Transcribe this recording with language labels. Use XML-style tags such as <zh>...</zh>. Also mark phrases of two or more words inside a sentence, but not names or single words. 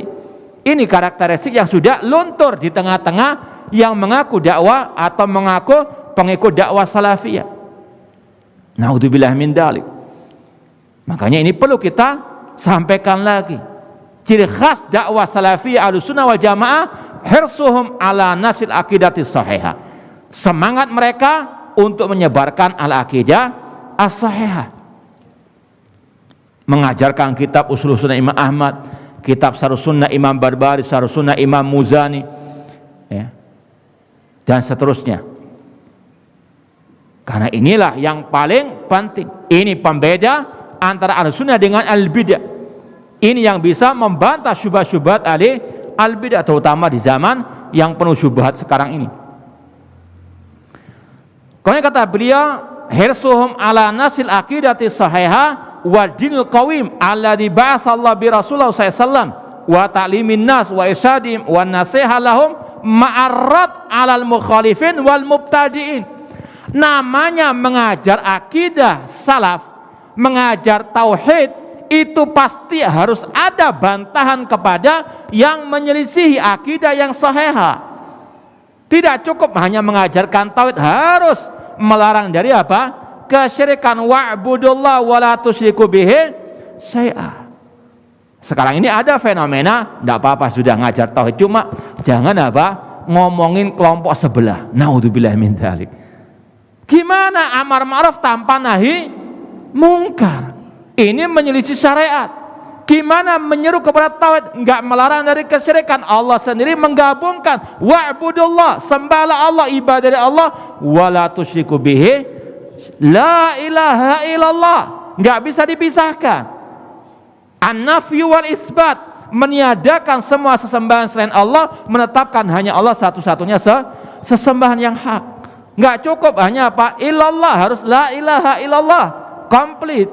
<id>Ini karakteristik yang sudah luntur di tengah-tengah yang mengaku dakwah atau mengaku pengikut dakwah salafiyah.</id> <ar>نعوذ بالله من ذلك.</ar> <id>Makanya ini perlu kita sampaikan lagi. Ciri khas dakwah salafiyah Ahlussunnah wal Jamaah,</id> <ar>حرصهم على نشر العقيدة الصحيحة.</ar> <id>Semangat mereka untuk menyebarkan</id> <ar>العقيدة الصحيحة.</ar> <id>Mengajarkan kitab Ushul Sunnah Imam Ahmad, kitab Syarh Sunnah Imam Barbahari, Syarh Sunnah Imam Muzani, ya, dan seterusnya. Karena inilah yang paling penting. Ini pembeda antara al-sunnah dengan al-bidah. Ini yang bisa membantah syubhat-syubhat al-bidah, terutama di zaman yang penuh syubhat sekarang ini. Kemudian kata beliau,</id> <ar>حرصهم على نشر العقيدة الصحيحة والدين القويم الذي بعث الله ب رسول الله صلى الله عليه وسلم وتعليم الناس وإرشادهم والنصيحة لهم مع الرد على المخالفين والمبتدعين.</ar> <id>Namanya mengajar akidah salaf, mengajar tauhid, itu pasti harus ada bantahan kepada yang menyelisihi akidah yang sahihah. Tidak cukup hanya mengajarkan tauhid, harus melarang dari apa? Kesyirikan.</id> <ar>واعبدوا الله ولا تشركوا به شيئا.</ar> <id>Sekarang ini ada fenomena, tidak apa-apa sudah ngajar tauhid, cuma jangan apa? Ngomongin kelompok sebelah.</id> <ar>نعوذ بالله من ذلك.</ar> <id>Gimana amar ma'ruf tanpa nahi mungkar? Ini menyelisih syariat. Gimana menyeru kepada tauhid, enggak melarang dari kesyirikan? Allah sendiri menggabungkan wa'budullah, sembahlah Allah, ibadah Allah,</id> <ar>ولا تشركوا به لا إله إلا الله,</ar> <id>enggak bisa dipisahkan.</id> <ar>النفي والإثبات,</ar> <id>meniadakan semua sesembahan selain Allah, menetapkan hanya Allah satu-satunya sesembahan yang hak. Enggak cukup hanya apa? Illallah, harus</id> <ar>لا إله إلا الله,</ar> <id>komplit.</id>